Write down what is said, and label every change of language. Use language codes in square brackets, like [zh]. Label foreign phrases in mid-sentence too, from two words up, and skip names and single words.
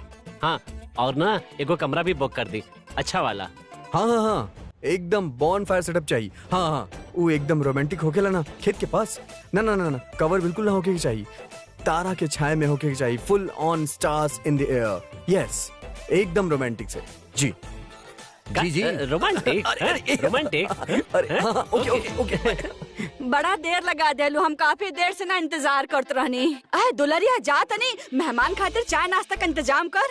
[bho] हाँ, और ना एगो कमरा भी बुक कर दी, अच्छा वाला। हाँ हाँ हाँ, एकदम [en] bon fire setup [bho] चाहिए। हाँ हाँ, वो एकदम रोमांटिक होकेला ना, खेत के पास। ना ना ना ना, कवर बिल्कुल ना होके चाहिए, तारा के छाए में होके चाहिए, [en] full on stars in the air. [bho] यस, एकदम रोमांटिक से। जी जी जी, रोमांटिक रोमांटिक। अरे हाँ, [en] OK OK OK. [bho] बड़ा देर लगा देलू, हम काफी देर से ना इंतजार करते रहनी। अरे दुलरिया, जा तनी मेहमान खातिर चाय नाश्ता का इंतजाम कर।